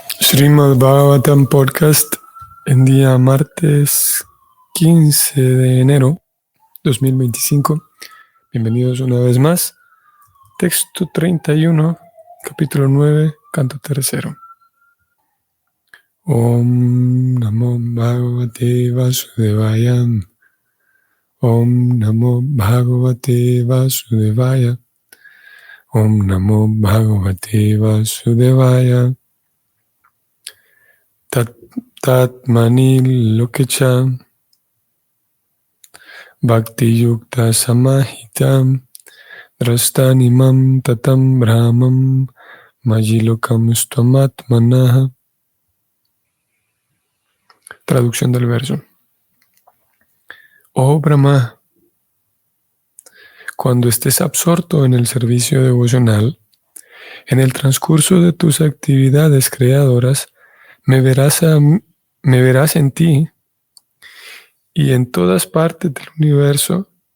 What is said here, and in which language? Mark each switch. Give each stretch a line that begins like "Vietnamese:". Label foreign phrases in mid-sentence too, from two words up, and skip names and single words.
Spanish: Srimad Bhagavatam Podcast en día martes 15 de enero 2025. Bienvenidos una vez más. Texto 31, capítulo 9, canto tercero.
Sanskrit: Om Namo Bhagavate Vasudevaya. Om Namo Bhagavate Vasudevaya. Om Namo Bhagavate Vasudevaya. Tatmani Lokecha Bhakti Yukta Samahitam Drastanimam Tatam Brahmam Majilokam Stvamatmanaha.
Spanish: Traducción del verso. Oh Brahma, cuando estés absorto en el servicio devocional, en el transcurso de tus actividades creadoras, me verás en ti y en todas partes del universo.